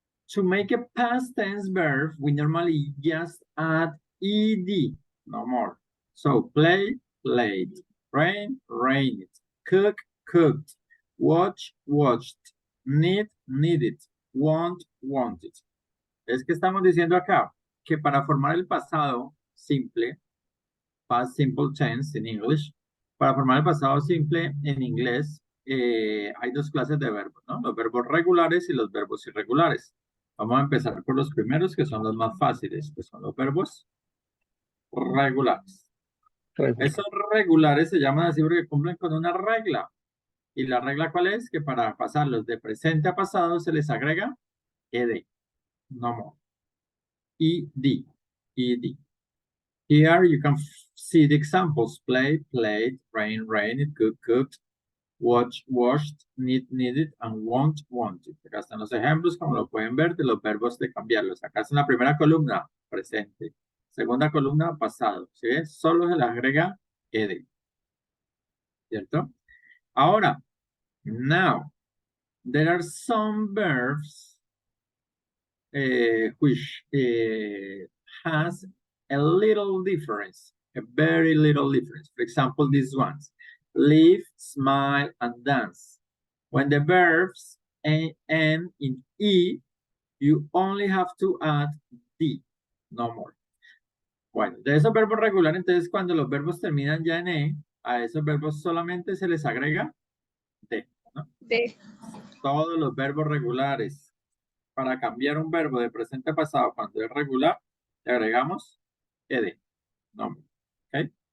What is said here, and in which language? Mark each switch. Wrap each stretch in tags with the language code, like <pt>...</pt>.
<en>To make a past tense verb, we normally just add ed, no more. So play, played, rain, rained, cook, cooked, watch, watched, need, needed, want, wanted.</en> <es>Es que estamos diciendo acá que para formar el pasado simple,</es> <en>past simple tense</en> <es>en English, para formar el pasado simple en inglés, hay dos clases de verbos, ¿no? Los verbos regulares y los verbos irregulares. Vamos a empezar por los primeros, que son los más fáciles, que son los verbos regulares. Esos regulares se llaman así porque cumplen con una regla. ¿Y la regla cuál es? Que para pasarlos de presente a pasado se les agrega ed.</es> <en>No more.</en> <es>ed. ed.</es> <en>Here you can see the examples. Play, played, rain, rained, cook, cooked, watch, watched, need, needed, and want, wanted.</en> <es>Acá están los ejemplos, como lo pueden ver, de los verbos de cambiarlos. Acá está en la primera columna, presente. Segunda columna, pasado. ¿Sí ven? Solo se le agrega ed. ¿Cierto? Ahora,</es> <en>now, there are some verbs which has a little difference, a very little difference. For example, these ones, live, smile, and dance. When the verbs end in E, you only have to add D, no more.</en> <es>Bueno, de esos verbos regulares, entonces cuando los verbos terminan ya en E, a esos verbos solamente se les agrega D, ¿no? D. todos los verbos regulares. Para cambiar un verbo de presente a pasado cuando es regular, le agregamos ed, nombre. ¿Ok?</es>